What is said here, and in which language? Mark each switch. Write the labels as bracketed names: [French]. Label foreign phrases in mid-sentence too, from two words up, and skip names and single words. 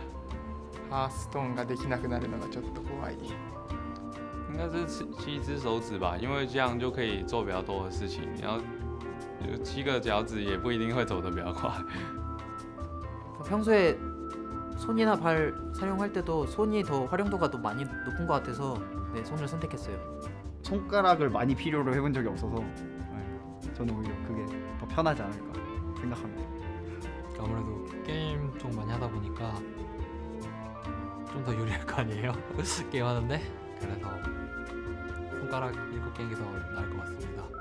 [Japanese] ハーストーンができなくなるのがちょっと怖い。 [Chinese] 应该是7只手指吧，因为这样就可以做比较多的事情。你要有7个脚趾也不一定会走得比较快。 [Korean] 평소에 손이나 발 사용할 때도 손이 더 활용도가 더 많이 높은 것 같아서 네, 손을 선택했어요. 손가락을 많이 필요로 해본 적이 없어서 네, 저는 오히려 그게 더 편하지 않을까 생각합니다. 아무래도 게임 좀 많이 하다 보니까 좀 더 유리할 거 아니에요? 게임 하는데? 그래서 손가락 7개인 게 더 나을 것 같습니다.